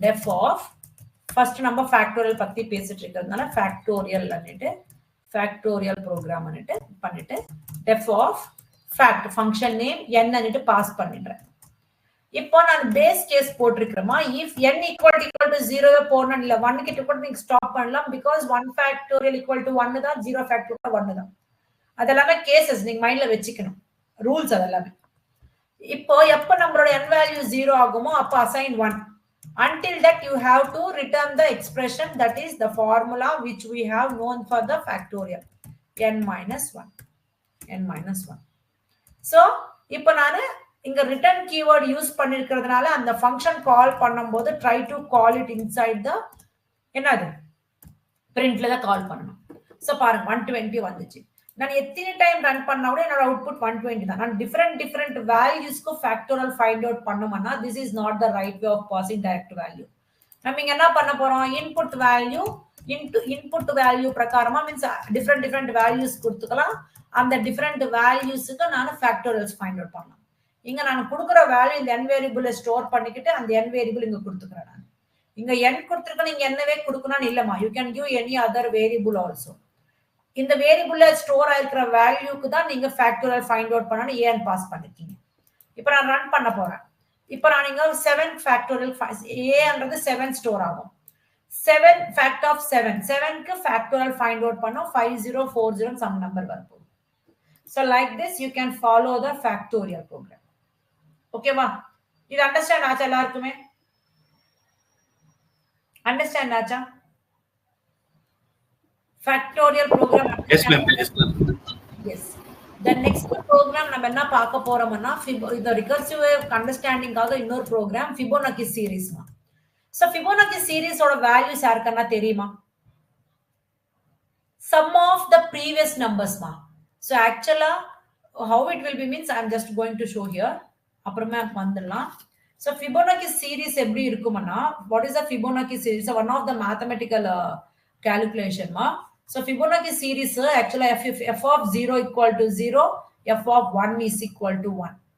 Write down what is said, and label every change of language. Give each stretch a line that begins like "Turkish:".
Tamil: Def of, first நம்ம factorial பத்தி பேசிட்டு இருக்கிறதுனால factorial பண்ணிட்டு factorial program பண்ணிட்டு def of fact function name n பண்ணிட்டு பாஸ் பண்ணிடுறேன். இப்போ நான் base case போட்டிருக்கிறேமா, if n equal to 0 போடணும் இல்ல 1 கிட்ட கூட நீங்க ஸ்டாப் பண்ணலாம்,
English: because 1 factorial equal to 1
Tamil: தான், 0 factorial 1 தான். அதெல்லாமே கேசஸ் நீங்க மைண்ட்ல வச்சுக்கணும், ரூல்ஸ் அதெல்லாமே. இப்போ எப்ப நம்மளோட n value 0 ஆகுமோ அப்ப assign 1.
English: Until that, you have to return the expression, that is the formula which we have known for the factorial, n minus 1. n minus 1.
Tamil: So, இப்போ நான் இங்க return keyword யூஸ் பண்ணிருக்கிறதுனால அந்த function கால் பண்ணும்போது
English: try to call it inside the
Tamil: என்னது printல தான் கால் பண்ணணும். So பாருங்க 120 வந்துச்சு. நான் எத்தனை டைம் ரன் பண்ணா கூட என்னோட அவுட்புட் 120 தான். நான் டிஃபரெண்ட் வேல்யூஸ்க்கு ஃபேக்டோரியல் ஃபைண்ட் அவுட் பண்ணோம்னா
English: this is not the right way of passing direct value.
Tamil: நம்ம இங்க என்ன பண்ண போறோம், input value into input value பிரகாரமா means different values கொடுத்துக்கலாம். அந்த டிஃபரெண்ட் வேல்யூஸ்க்கு நான் ஃபேக்டோரியல்ஸ் ஃபைண்ட் அவுட் பண்ணலாம். இங்க நான் கொடுக்குற வேல்யூ இந்த n வேரியபிளை ஸ்டோர் பண்ணிக்கிட்டு அந்த n வேரியபிள் இங்க கொடுத்துக்கிறேன். நான் இங்க n கொடுத்துருக்கேன், நீங்க என்னவே கொடுக்கணும்னு இல்லமா,
English: You can give any other variable also.
Tamil: இந்த வேரியபிள்ல ஸ்டோர் ஆயிருக்கிற வேல்யூக்கு தான் நீங்க ஃபேக்டோரியல் ஃபைண்ட் அவுட் பண்ணனும், ஏன் பாஸ் பண்ணிருக்கீங்க. இப்போ நான் ரன் பண்ண போறேன். இப்போ நான் இங்க 7 ஃபேக்டோரியல் a ன்றது 7 ஸ்டோர் ஆகும். 7 fact of 7 7க்கு factorial find out பண்ணோம், 5040 சம் நம்பர் வரப்போகுது.
English: So like this you can follow the factorial program.
Tamil: ஓகேவா? இது அண்டர்ஸ்டாண்ட் ஆச்சா எல்லாருக்குமே? அண்டர்ஸ்டாண்ட் ஆச்சா?
English: Factorial program. Yes, ma'am. Yes, ma'am. Yes.
Tamil: The next program நம்ம என்ன பார்க்க போறோம்னா இந்த ரிகர்சிவ் அண்டர்ஸ்டாண்டிங்காக இன்னொரு program Fibonacci சீரிஸ்மா. So Fibonacci சீரிஸோட values யாருக்கன்னா தெரியுமா?
English: Sum of the previous numbers ma. So actually how it will be means I am just going to show here.
Tamil: அப்புறமா வந்துடலாம். So Fibonacci series எப்படி இருக்கும்னா,
English: what is the Fibonacci series? So one of the mathematical calculation ma. So Fibonacci series actually f of 0 equal to 0, f of 1 is equal to 1.